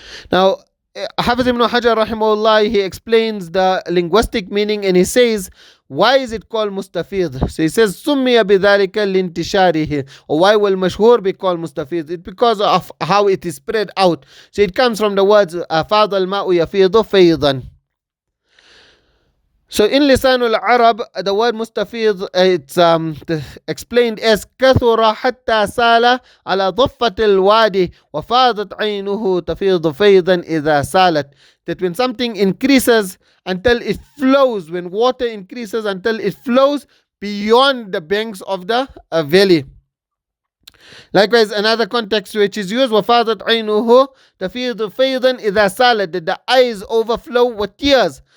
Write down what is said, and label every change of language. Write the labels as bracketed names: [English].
[English] Now, Hafiz ibn Hajar rahimahullah, he explains the linguistic meaning, and he says, why is it called mustafīdh? So he says, [Arabic] سُمِّيَ بِذَلِكَ لِانْتِشَارِهِ, [English] or why will mashhur be called mustafīdh? It's because of how it is spread out. So it comes from the words [Arabic] فَاضَ الْمَاءُ يَفِيضُ فَيْضًا. [English] So in Lisanul Arab, the word mustafīdh, it's explained as [Arabic] كثر حتى سال على ضفة الوادي وفاضت عينه تفيض فيضا إذا سالت. [English] That when something increases until it flows, when water increases until it flows beyond the banks of the valley. Likewise, another context which is used, [Arabic] وفاضت عينه تفيض فيضا إذا سالت, [English] that the eyes overflow with tears.